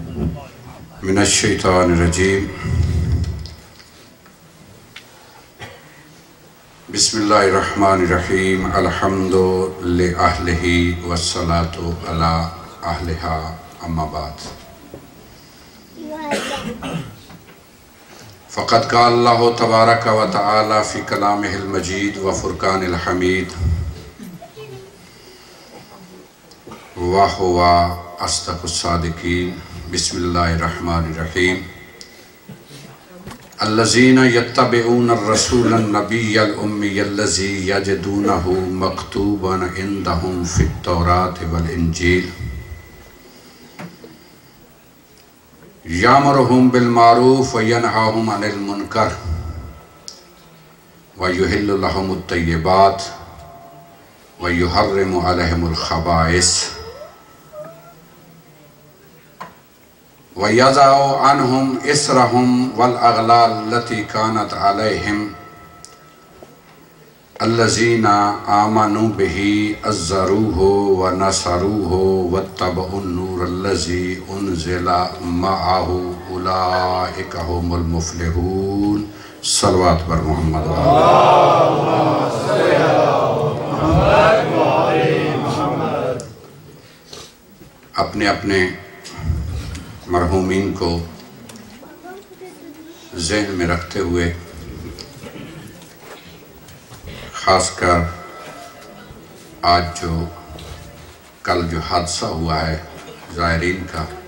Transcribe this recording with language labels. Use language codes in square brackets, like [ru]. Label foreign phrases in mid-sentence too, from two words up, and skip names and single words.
[ar] من الشيطان الرجيم بسم الله الرحمن الرحيم الحمد لأهله والصلاة على أهلها أما بعد فقد قال الله تبارك وتعالى في كلامه المجيد وفرقانه الحميد وهو أصدق الصادقين بسم الله الرحمن الرحيم الذين يتبعون الرسول النبي الأمي الذي يجدونه مكتوبا عندهم في التوراة والإنجيل يأمرهم بالمعروف وينهاهم عن المنكر ويحل لهم الطيبات ويحرم عليهم الخبائث ويضع عنهم إصرهم والأغلال التي كانت عليهم الذين آمنوا به وعزروه ونصروه واتبعوا النور الذي أنزل معه أولئك هم المفلحون. [ur] صلی اللہ بر محمد اپنے اپنے مرحومین کو ذہن میں رکھتے ہوئے خاص کر آج کل جو حادثہ ہوا ہے زائرین کا